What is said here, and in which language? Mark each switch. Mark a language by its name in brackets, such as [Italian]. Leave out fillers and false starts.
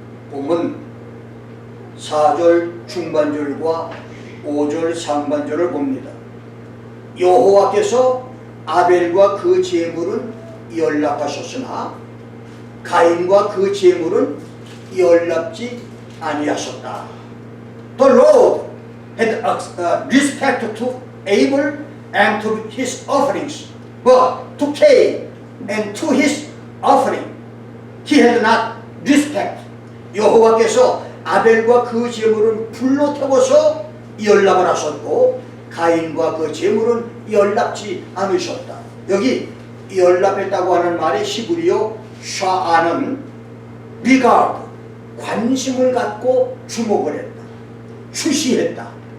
[Korean] 보면 4절 중반절과 5절 상반절을 봅니다. 여호와께서 아벨과 그 제물은 연락하셨으나 가인과 그 제물은 연락지 아니하셨다. [English] The Lord had respect to Abel and to his offerings, but to Cain and to his offering he had not respect. [Korean] 여호와께서 아벨과 그 제물은 불로 태워서 연락을 하셨고 가인과 그 제물은 연락지 않으셨다. 여기 연락했다고 하는 말의 히브리어 샤아는 regard, 관심을 갖고 주목을 했다, 추시했다.